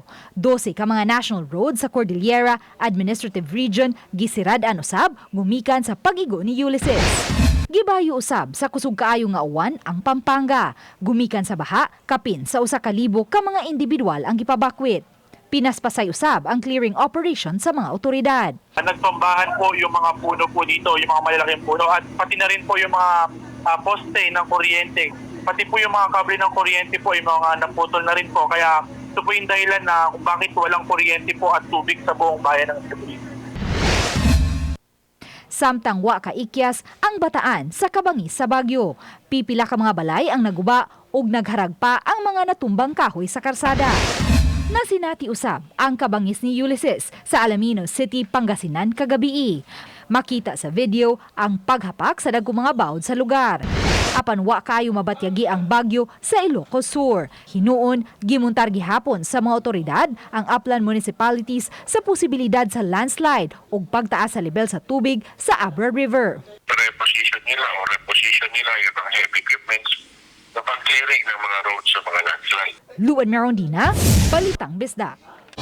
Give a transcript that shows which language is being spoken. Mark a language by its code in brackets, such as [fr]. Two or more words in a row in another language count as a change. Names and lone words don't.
[ceb] 12 ka mga [en] national road [ceb] sa Cordillera Administrative Region gisirad-an usab gumikan sa pag-igo ni Ulysses. Gibayo usab sa kusog kaayo nga uwan ang Pampanga. Gumikan sa baha, kapin sa 1,000 ka mga individual ang gipabakwit. Pinaspasay usab ang [en] clearing operation [ceb] sa mga otoridad. [tl] Nagtumbahan po yung mga puno po dito, yung mga malalaking puno at pati na rin po yung mga poste ng kuryente. Pati po yung mga kable ng kuryente po, yung mga naputol na rin po. Kaya ito po yung dahilan na kung bakit walang kuryente po at tubig sa buong bayan ng Cebu. [ceb] Samtang wa kaikyas ang bataan sa kabangis sa Bagyo. Pipila ka mga balay ang naguba ug nagharag pa ang mga natumbang kahoy sa karsada. Nasinati usab ang kabangis ni Ulysses sa Alaminos City, Pangasinan kagabi. Makita sa video ang paghapak sa dagkong mga bawod sa lugar. Apan wa kayo mabatyagi ang bagyo sa Ilocos Sur. Hinuon, gimuntar gihapon sa mga otoridad ang [en] upland municipalities [ceb] sa posibilidad sa landslide ug pagtaas sa level sa tubig sa Abra River. [tl] Reposition nila yung mga [en] heavy equipments [tl] na pag-clearing ng mga roads sa mga landslide. [ceb] Luan Merondina, Balitang Bisdak.